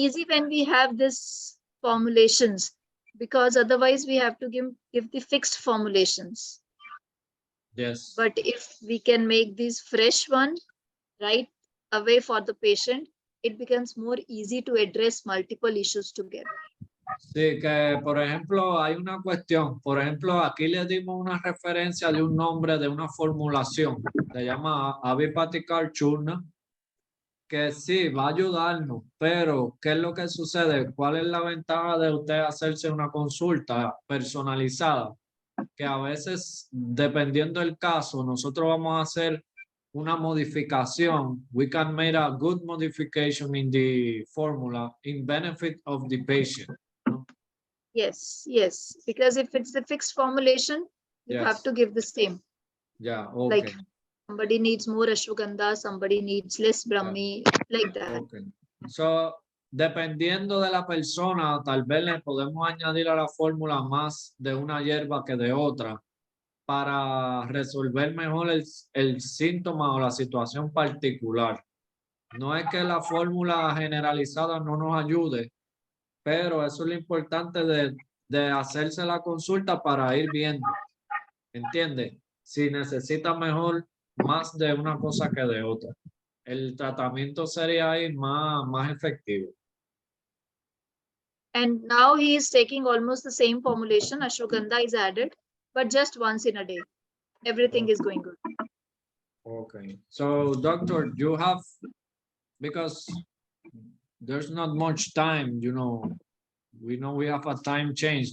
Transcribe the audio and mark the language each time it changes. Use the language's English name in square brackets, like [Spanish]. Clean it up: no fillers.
[English] easy when we have this formulations, because otherwise we have to give the fixed formulations. Yes. But if we can make this fresh one right away for the patient, it becomes more easy to address multiple issues together. [Spanish] Sí, que por ejemplo hay una cuestión, por ejemplo aquí le dimos una referencia de un nombre de una formulación, se llama Avipatical Churna, que sí va a ayudarnos, pero ¿qué es lo que sucede? ¿Cuál es la ventaja de usted hacerse una consulta personalizada? Que a veces, dependiendo del caso, nosotros vamos a hacer una modificación. [English] We can make a good modification in the formula in benefit of the patient. [Spanish] No? [English] Yes, because if it's the fixed formulation, you Yes. have to give the same. Yeah, okay. Like somebody needs more ashwagandha, somebody needs less brahmi, like that. Okay. [Spanish] So, dependiendo de la persona, tal vez le podemos añadir a la fórmula más de una hierba que de otra para resolver mejor el síntoma o la situación particular. No es que la fórmula generalizada no nos ayude, pero eso es lo importante de hacerse la consulta para ir viendo. ¿Entiende? Si necesita mejor más de una cosa que de otra. El tratamiento sería ahí más efectivo. [English] And now he is taking almost the same formulation. Ashwagandha is added, but just once in a day. Everything is going good. Okay. So, doctor, you have, because there's not much time, we know we have a time change.